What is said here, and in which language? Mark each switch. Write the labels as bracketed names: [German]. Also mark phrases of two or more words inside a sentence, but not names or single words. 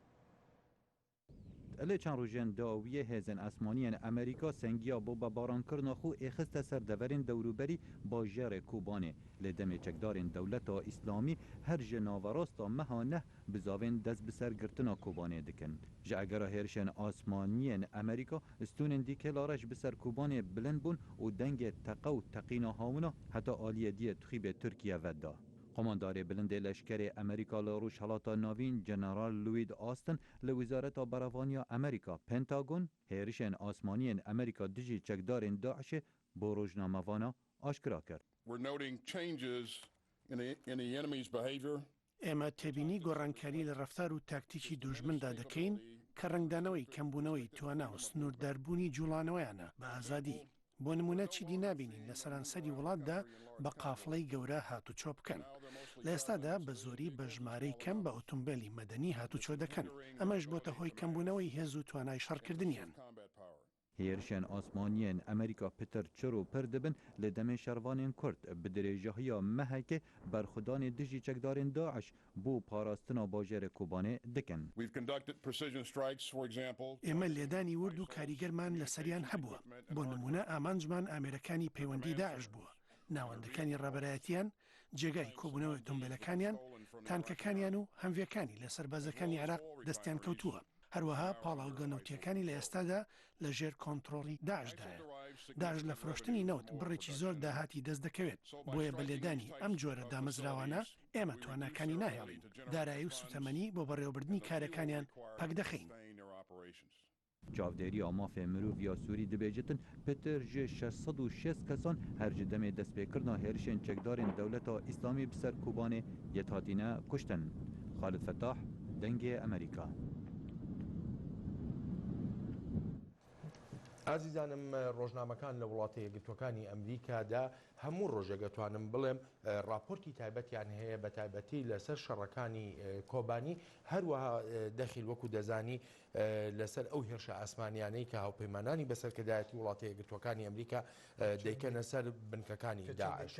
[Kurdish] لە چەند ڕۆژێن داویە هێزن ئاسمانیان ئەمریکا سەنگیا بۆ بەبارانکردنا خۆ ئێخستە سەر دەڤەرین دەوروبەری باژێرە کوبانێ لە دەمێ چەکدارین دەولەتە ئیسلامی هەر ژە ناوەڕاستە مەهانە بزاوێن دەست بسەرگرتنا کوبانێ دکن. ji egera hêrişên asmaniyên Amerîka stûnên dîkê lareş bi ser Kubanê bilind bûn û dengê teqe û teqîna hawina heta aliyê diye tixîbê Tirkiye vedda. Komandarê bilindê leşkerê Amerîka li Rûjhilata Navîn General Lloyd Austin li Wîzareta Berevaniya Amerîka Pentagon hêrişên asmaniyên Amerîka dijî çekdarên Daişê bo rojnamevana aşkira kir. [Central Kurdish] ئێمە تێبینی گۆڕانکاری لە ڕەفتار و تاکتیکی دوژمندا دەکەین کە ڕنگدانەوەی کەمبوونەوەی توانا و سنوورداربوونی جوڵانەوەیانە بە ئازادی. بۆ نمونە چیدی نابینین لە سەرانسەری وڵاتدا بە قافڵەی گەورە هاتوچۆ بکەن. لە ئێستادا بە زۆری بە ژمارەی کەم بە ئۆتۆمبیلی مەدەنی هاتوچۆ دەکەن. ئەمەش بۆتە هۆی کەمبوونەوەی هێز و توانای شەڕکردنیان. [Kurdish] هێرشên asmaniyên Amerîka pitir çir û pir dibin li demê şervanên Kurd bi dirêjehiya mehekê berxudanê dijî çekdarên Daeş bû parastina bajêrê Kobanê dikin. [Central Kurdish] ئێمە لێدانی ورد و کاریگەرمان لە سەریان هەبووە. بۆ نمونە ئامانجمان ئامێرەکانی پەیوەندی داعش بووە. ناوەندەکانی ڕێبەرایەتیان جێگای کۆبوونەوەی ئۆتۆمبیلەکانیان تانکەکانیان و هەمڤیەکانی لە سەربازەکانی عێراق دەستیان کەوتووە. هەروەها پاڵاوگە نەوتیەکانی لە ئێستادا لە ژێر کۆنتترۆڵی داعشدایە. داعش لە فرۆشتنی نەوت بڕێکی زۆر داهاتی دەست دەکەوێت. بۆیە بە لێدانی ئەم جۆرە دامەزراوانە ئێمە تواناکانی ناهێڵین. دارایی و سوتەمەنی بۆ بەڕێوەبردننی کارەکانیان پەک دەخەین. [Kurdish] Çavdêriya mafê miroviya Sûrî dibêjitin Peter ji 606 kesan her ji demê destpêkirina hêrişên çekdarên dewleta İslamî bi ser Kobanê yet hatîne kuştin. Xalid Fettah, Dengê Amerîka. [Central Kurdish] ئازیزانم ڕۆژنامەکان لە وڵاتە یەکگرتوەکانی ئەمریکادا هەموو ڕۆژێک دەتوانم بڵێم راپۆرتی تایبەتیان هەیە بە تایبەتی لەسەر شەڕەکانی کۆبانی هەروەها دەخیل وەکو دەزانی لەسەر ئەو هێرشە ئاسمانیانەی کە هاوپەیمانانی بەسەرکردایەتی وڵاتە یەکگرتووەکانی ئەمریکا دەیکەنە سەر بنکەکانی داعش.